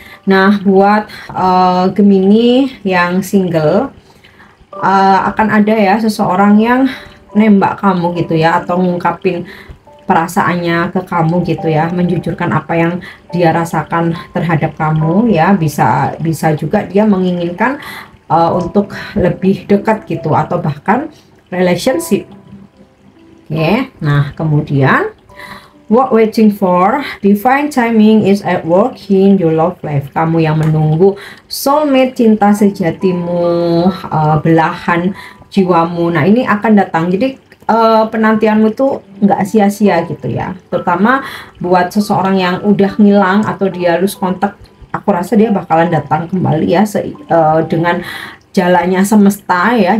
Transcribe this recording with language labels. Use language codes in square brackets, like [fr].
[id] Nah, buat Gemini yang single, akan ada ya seseorang yang nembak kamu gitu ya, atau ngungkapin perasaannya ke kamu gitu ya, menjujurkan apa yang dia rasakan terhadap kamu ya. Bisa juga dia menginginkan untuk lebih dekat gitu, atau bahkan relationship. Oke. Nah, kemudian [en] what waiting for, divine timing is at work in your love life. [id] Kamu yang menunggu soulmate, cinta sejatimu, belahan jiwamu, nah ini akan datang. Jadi penantianmu itu nggak sia-sia gitu ya, terutama buat seseorang yang udah ngilang atau dia lose kontak. Aku rasa dia bakalan datang kembali ya, dengan jalannya semesta ya.